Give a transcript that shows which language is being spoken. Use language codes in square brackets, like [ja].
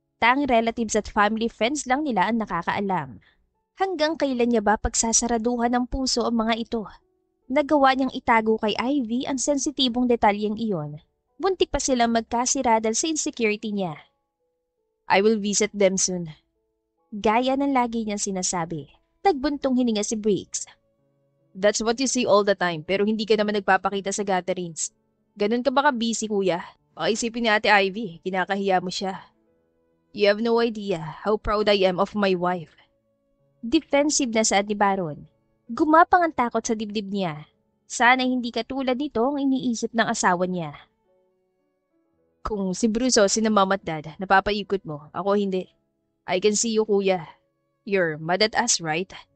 [tl] Tanging relatives at family friends lang nila ang nakakaalam. Hanggang kailan niya ba pagsasaraduhan ng puso ang mga ito? Nagawa niyang itago kay Ivy ang sensitibong detalyeng iyon. Buntik pa silang magkasira dahil sa insecurity niya. [en] I will visit them soon. [tl] Gaya ng lagi niyang sinasabi. Nagbuntong hininga si Briggs. [en] That's what you say all the time, [tl] pero hindi ka naman nagpapakita sa gatherings. Ganun ka baka busy, kuya? Baka isipin ni Ate Ivy, kinakahiya mo siya. [en] You have no idea how proud I am of my wife. [tl] Defensive na saad ni Baron. Gumapang ang takot sa dibdib niya. Sana hindi katulad nito ang iniisip ng asawa niya. Kung si Bruce o si Mom at Dad, napapaikot mo, ako hindi. [en] I can see you, [tl] kuya. [en] You're mad at us, right?